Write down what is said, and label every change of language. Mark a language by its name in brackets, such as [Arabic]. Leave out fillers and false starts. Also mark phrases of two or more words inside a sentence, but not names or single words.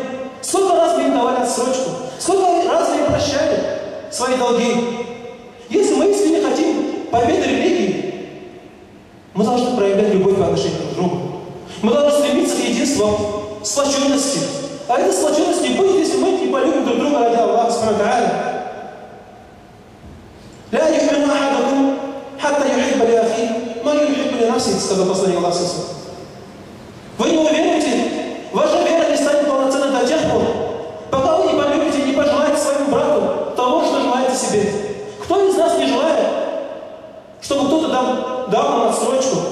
[Russian] Сколько раз мы им давали отсрочку? Сколько раз мы им прощали свои долги? Если мы искренне хотим победы религии, мы должны проявлять любовь по отношению друг к другу. Мы должны стремиться к единству, сплоченности. А эта сплоченность не будет, если мы не полюбим друг друга ради Аллаха [Arabic] سبحانه وتعالى. «لا يؤمن أحدكم حتى يحب لأخيه ما يحب لنفسه», [Russian] сказал посланник Аллаха. Вы не уверуете, ваша вера не станет полноценной до тех пор, пока вы не полюбите и не пожелаете своему брату того, что желаете себе. Кто из нас не желает, чтобы кто-то дал нам отсрочку?